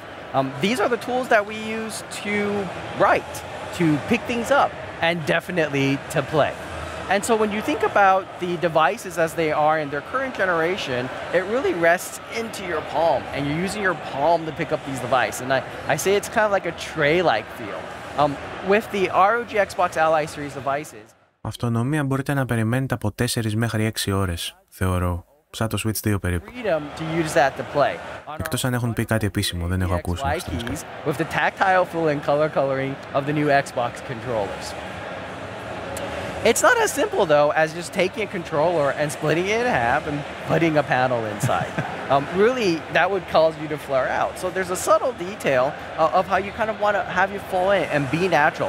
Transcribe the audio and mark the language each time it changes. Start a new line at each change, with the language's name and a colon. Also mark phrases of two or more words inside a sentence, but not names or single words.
English: These are the tools that we use to write, to pick things up, and definitely to play. And so when you think about the devices as they are in their current generation, it really rests into your palm, and you're using your palm to pick up these devices. And I say it's kind of like a tray-like feel. With the ROG Xbox Ally series devices.
Greek: Αυτονομία μπορείτε να περιμένετε από 4 μέχρι 6 ώρες, θεωρώ. Σαν το Switch 2 περίπου. Εκτός αν έχουν πει κάτι επίσημο, δεν έχω ακούσει.
English: With the tactile feel and color coloring of the new Xbox controllers. It's not as simple, though, as just taking a controller and splitting it in half and putting a panel inside. Really, that would cause you to flare out. So there's a subtle detail of how you kind of want to have you flow in and be natural.